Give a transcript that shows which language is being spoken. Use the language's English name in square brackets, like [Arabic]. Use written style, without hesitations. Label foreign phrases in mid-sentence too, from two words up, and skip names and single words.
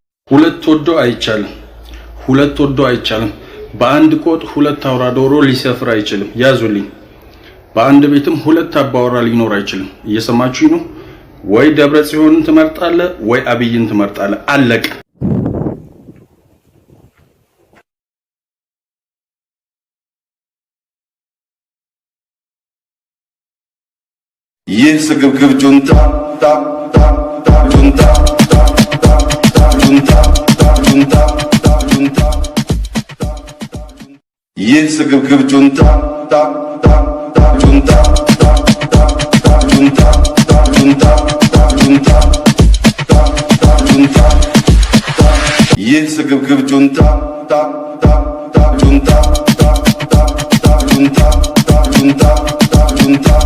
[Amharic] ሁለት ወዶ አይቻልም። በአንድ ቆጥ ሁለት አውራ ዶሮ ሊሰፍር አይችልም። ያዙልኝ። በአንድ ቤትም ሁለት አባወራ ሊኖር አይችልም። እየሰማችሁ ነው? ወይ ደብረ ጽዮንን ትመርጣለህ ወይ አብይን ትመርጣለህ። አለቀ። ይህ ስግብግብ ጁንታ ጁንታ ጁንታ ጁንታ ጁንታ ይህ ስግብግብ ጁንታ ጁንታ ጁንታ ጁንታ ጁንታ ጁንታ ይህ ስግብግብ ጁንታ ጁንታ ጁንታ ጁንታ ጁንታ